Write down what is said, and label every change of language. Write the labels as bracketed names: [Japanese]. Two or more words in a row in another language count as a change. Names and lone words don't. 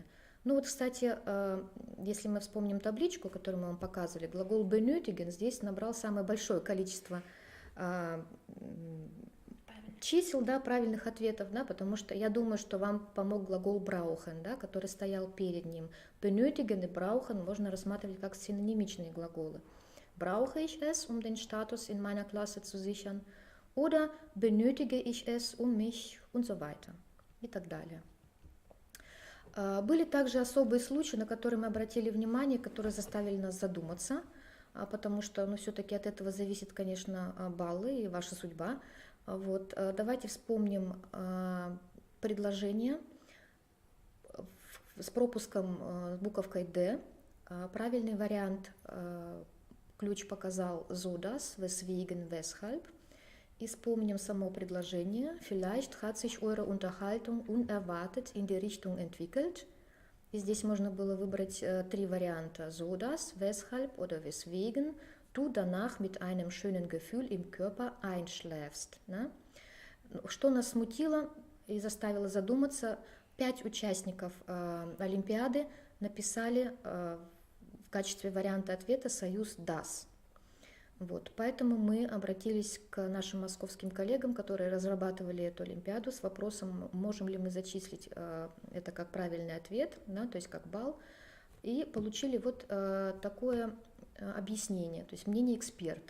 [Russian] Ну вот, кстати, если мы вспомним табличку, которую мы вам показывали, глагол benötigen здесь набрал самое большое количество чисел, да, правильных ответов, да, потому что я думаю, что вам помог глагол brauchen, да, который стоял перед ним. Benötigen и brauchen можно рассматривать как синонимичные глаголы. [German] Brauche ich es, um den Status in meiner Klasse zu sichern? Oder benötige ich es, um mich und so weiter [Russian] и так далее. Были также особые случаи, на которые мы обратили внимание, которые заставили нас задуматься, потому что все-таки от этого зависит, конечно, баллы и ваша судьба. Вот, давайте вспомним предложение с пропуском с буковкой «Д». Правильный вариант ключ показал [German] so das, weswegen, weshalb. [Russian] И вспомним само предложение. [German] Vielleicht hat sich eure Unterhaltung unerwartet in die Richtung entwickelt. [Russian] И здесь можно было выбрать три варианта. [German] So das, weshalb oder weswegen du danach mit einem schönen Gefühl im Körper einschläfst. [Russian] Да? Что нас смутило и заставило задуматься, 5 участников Олимпиады написали в качестве варианта ответа союз das. Вот, поэтому мы обратились к нашим московским коллегам, которые разрабатывали эту Олимпиаду, с вопросом, можем ли мы зачислить это как правильный ответ, да, то есть как балл, и получили вот такое объяснение, то есть мнение экспертов.